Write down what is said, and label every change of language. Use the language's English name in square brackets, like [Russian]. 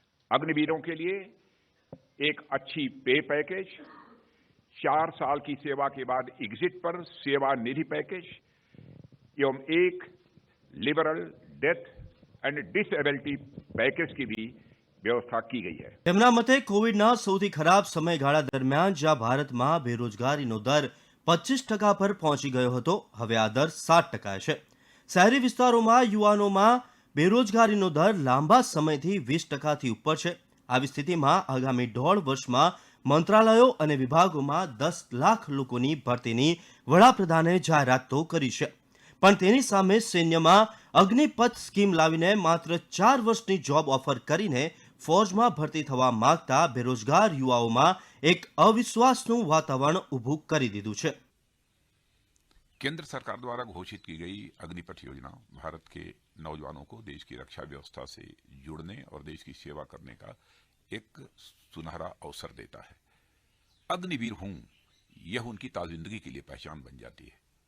[Hindi] अग्निवीरों के लिए एक अच्छी पे पैकेज, 4 साल की सेवा के बाद एग्जिट पर सेवा निधि पैकेज एवं एक liberal death and disability package की भी [Gujarati] વ્યવસ્થા કી ગઈ છે. તેમના મતે કોવિડના સૌથી ખરાબ સમયગાળા દરમિયાન જ્યાં ભારતમાં બેરોજગારીનો દર 25% પર પહોંચી ગયો હતો, હવે આ દર 7% છે. શહેરી વિસ્તારોમાં યુવાનોમાં બેરોજગારીનો દર લાંબા સમયથી 20%થી ઉપર છે. આવી સ્થિતિમાં આગામી 1.5 વર્ષમાં મંત્રાલયો અને વિભાગોમાં 10 લાખ લોકોની ભરતીની વડાપ્રધાને જાહેરાત તો કરી છે, પણ તેની સામે સૈન્યમાં અગ્નિપથ સ્કીમ લાવીને માત્ર 4 વર્ષની જોબ ઓફર કરીને ફોજમાં ભરતી થવા માંગતા બેરોજગાર યુવાઓમાં એક અવિશ્વાસનું વાતાવરણ ઊભું કરી દીધું છે. [Hindi] केंद्र सरकार द्वारा घोषित की गई अग्निपथ योजना भारत के नौजवानों को देश की रक्षा व्यवस्था से जुड़ने और देश की सेवा करने का एक सुनहरा अवसर देता है. अग्निवीर हूं, यह उनकी ताजिंदगी के लिए पहचान बन जाती है.